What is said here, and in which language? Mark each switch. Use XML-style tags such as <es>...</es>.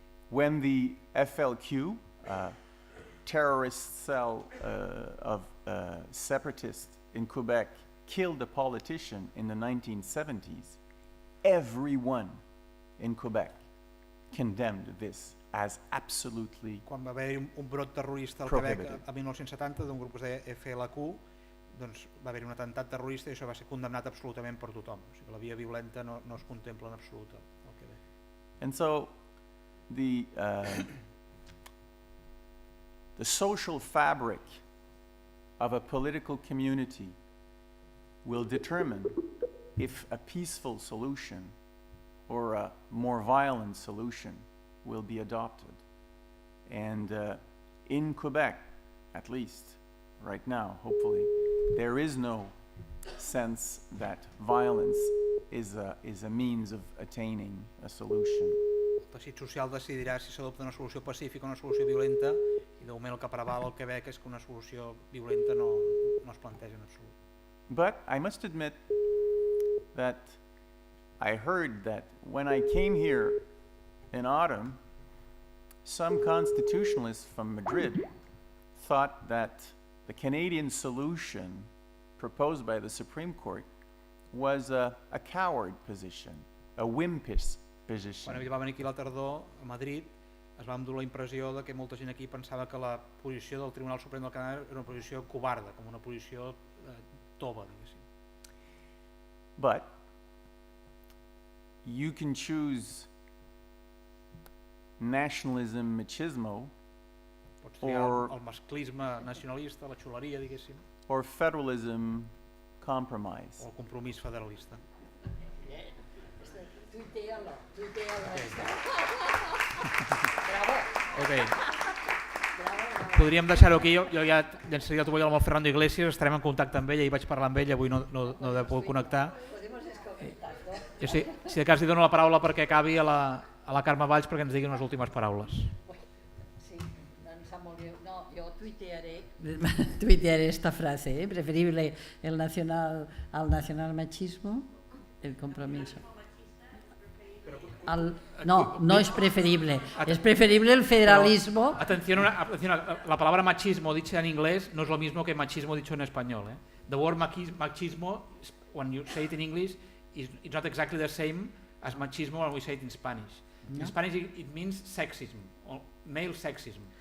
<en>When the FLQ, terrorist cell of separatists in Quebec, killed a politician in the 1970s, everyone in Quebec condemned this as absolutely prohibited.</en> <ca>Quan va haver un brot terrorista al Quebec a 1970 d'un grup que es deia FLQ, doncs va haver un atemptat terrorista i això va ser condemnat absolutament per tothom. O sigui que la via violenta no es contempla en absolut al Quebec.</ca> <en>And so the social fabric of a political community will determine if a peaceful solution or a more violent solution will be adopted. And in Quebec, at least right now, hopefully, there is no sense that violence is a means of attaining a solution.</en> <ca>El teixit social decidirà si s'adopta una solució pacífica o una solució violenta, i de moment el que preval al Quebec és que una solució violenta no es planteja en absolut.</ca> <en>But I must admit that I heard that when I came here in autumn, some constitutionalists from Madrid thought that the Canadian solution proposed by the Supreme Court was a coward position, a wimpish position.</en> <ca>Quan va venir aquí a la tardor a Madrid, es va endur la impressió de que molta gent aquí pensava que la posició del Tribunal Suprem del Canadà era una posició covarda, com una posició tova, diguéssim.</ca> <en>But you can choose nationalism machismo</en> <ca>Pots triar el masclisme nacionalista, la xuleria, diguéssim,</ca> <en>or federalism compromise.</en> <ca>o el compromís federalista.</ca> <es>Tuitealo.</es> <en>Okay.</en> <ca>Podríem deixar-ho aquí, jo ja llançaria la tovallola amb el Fernando Iglesias, estarem en contacte amb ell, ahir vaig parlar amb ell, avui no he pogut connectar. Jo sí, si de cas li dono la paraula perquè acabi a la Carme Valls perquè ens digui unes últimes paraules. Sí, doncs sap molt bé. No, jo tuitearé</ca> <es>esta frase, preferible el nacional machismo, el compromiso. No es preferible, es preferible el federalismo. Atención, la palabra machismo dicha en inglés no es lo mismo que machismo dicho en español.</es> <en>The word machismo, when you say it in English, it's not exactly the same as machismo when we say it in Spanish. No? In Spanish it means sexism, or male sexism.</en>